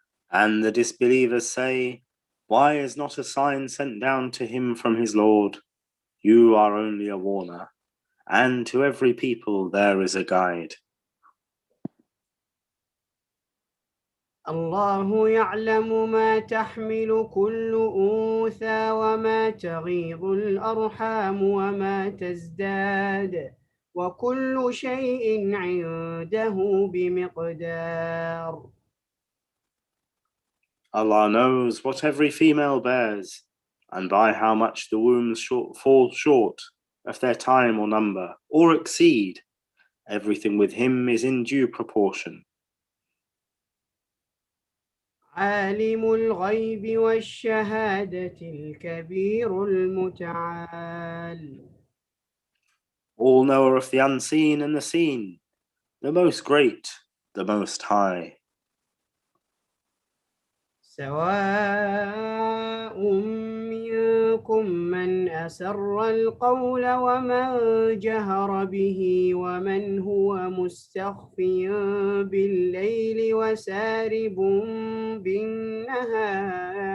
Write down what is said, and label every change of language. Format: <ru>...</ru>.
<en>And the disbelievers say, why is not a sign sent down to him from his Lord? You are only a warner, and to every people there is a guide.</en> <ar>الله يعلم ما تحمل كل أنثى وما تغيض الأرحام وما تزداد وكل شيء عنده بمقدار.</ar> <en>Allah knows what every female bears, and by how much the wombs fall short of their time or number, or exceed, everything with him is in due proportion.</en> <ar>عالم الغيب والشهادة الكبير المتعال.</ar> <en>All knower of the unseen and the seen, the most great, the most high.</en> <ar>سواء منكم من أسر القول ومن جهر به ومن هو مستخف بالليل وسارب بالنهار.</ar>